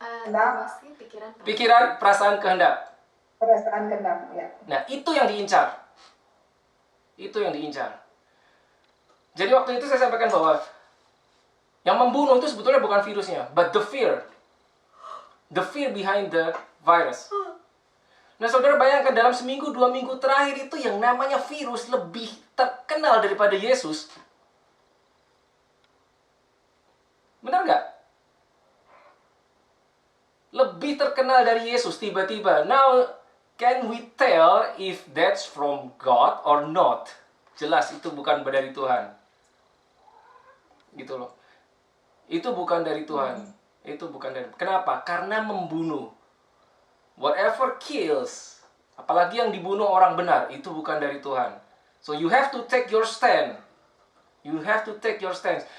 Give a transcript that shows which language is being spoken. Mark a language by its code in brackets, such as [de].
[id] emosi, pikiran, Pikiran, perasaan, kehendak. Perasaan kehendak, ya. Nah, itu yang diincar. Itu yang diincar. Jadi waktu itu saya sampaikan bahwa yang membunuh itu sebetulnya bukan virusnya, [en] but the fear. The fear behind the virus. [id] Nah, saudara bayangkan dalam seminggu, 2 minggu terakhir itu yang namanya virus lebih terkenal daripada Yesus. Benar nggak? Lebih terkenal dari Yesus tiba-tiba. [en] Now, can we tell if that's from God or not? [id] Jelas itu bukan dari Tuhan. Gitu loh. Itu bukan dari Tuhan. Itu bukan dari. Kenapa? Karena membunuh. [en] Whatever kills, [id] apalagi yang dibunuh orang benar, itu bukan dari Tuhan. [en] So you have to take your stand. You have to take your stand.